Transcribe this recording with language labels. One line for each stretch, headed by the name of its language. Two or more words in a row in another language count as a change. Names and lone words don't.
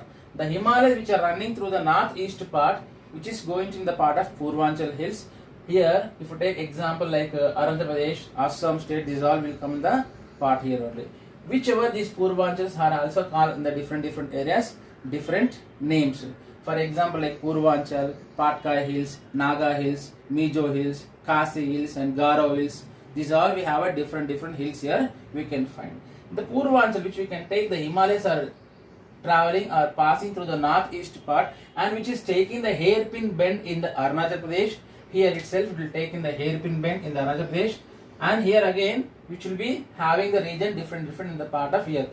English: The Himalayas which are running through the northeast part, which is going in the part of Purvanchal hills. Here, if you take example like Arunachal Pradesh, Assam state, these all will come in the part here only. Whichever these Purvanchals are also called in the different areas, different names. For example, like Purvanchal, Patkai Hills, Naga Hills, Mijo Hills, Kasi Hills and Garo Hills. These all we have a different hills here we can find. The Purvanchal which we can take, the Himalayas are traveling or passing through the northeast part and which is taking the hairpin bend in the Arunachal Pradesh. Here itself it will take in the hairpin bend in the Arunachal Pradesh, and here again which will be having the region different in the part of here.